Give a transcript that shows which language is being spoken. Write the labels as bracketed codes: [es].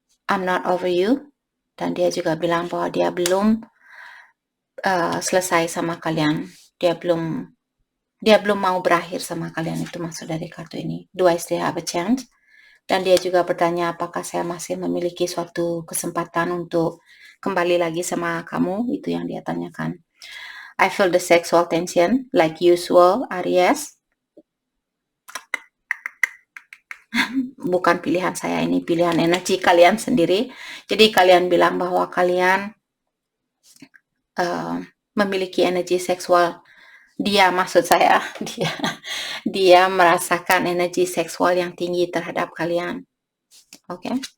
[en] I'm not over you. [id] Dan dia juga bilang bahwa dia belum selesai sama kalian. Dia belum mau berakhir sama kalian, itu maksud dari kartu ini. [en] Do I still have a chance? [id] Dan dia juga bertanya apakah saya masih memiliki suatu kesempatan untuk kembali lagi sama kamu, itu yang dia tanyakan. [en] I feel the sexual tension like usual, Aries. [id] Bukan pilihan saya, ini pilihan energi kalian sendiri. Jadi kalian bilang bahwa kalian memiliki energi seksual. Maksud saya dia merasakan energi seksual yang tinggi terhadap kalian. Oke.